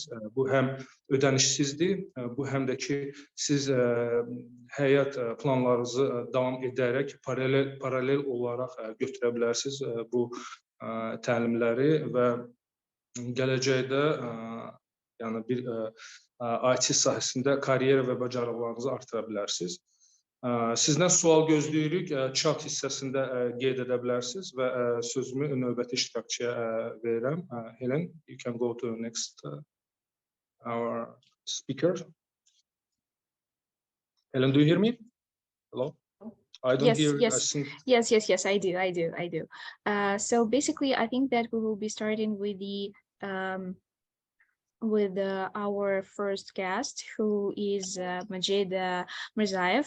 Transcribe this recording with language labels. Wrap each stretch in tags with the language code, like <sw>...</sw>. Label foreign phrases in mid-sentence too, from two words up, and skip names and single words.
<az>Bu həm ödənişsizdir, bu həm də ki, siz həyat planlarınızı davam edərək paralel olaraq götürə bilərsiniz bu təlimləri və gələcəkdə yəni bir IT sahəsində karyera və bacarıqlarınızı artıra bilərsiniz. Sizdən sual gözləyirik, chat hissəsində qeyd edə bilərsiniz və sözümü növbəti iştirakçıya verirəm.</az> <en>Helen, you can go to the next our speaker. Helen, do you hear me? Hello? I don't hear. Yes. Yes, I do. So basically, I think that we will be starting with the our first guest, who is Majid Mirzaev.</en>